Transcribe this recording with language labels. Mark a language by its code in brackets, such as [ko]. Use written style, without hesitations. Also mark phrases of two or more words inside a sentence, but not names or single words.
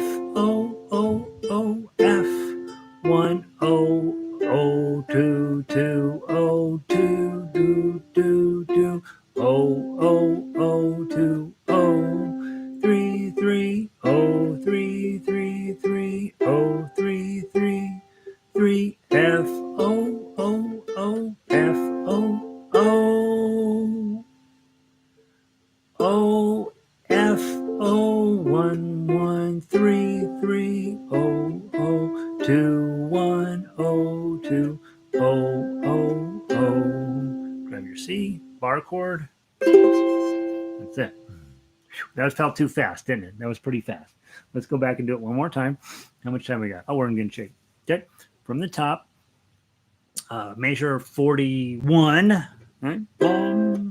[en] O, O, O, F, 1, O, O, 2, 2, O, 2, do, do, do, O, O, O, 2, O, 3, 3, O, 3, 3, 3, O, 3, 3, 3, F, O, O, O, F, O, O, O, F, O, 1, 1, 3, 3, O, O, 2, 1, O, 2, O, O, O. Grab your C, bar chord. That's it. That felt too fast, didn't it? That was pretty fast. Let's go back and do it one more time. How much time we got? Oh, we're in good shape. Okay. From the top, measure 41. Right? Boom.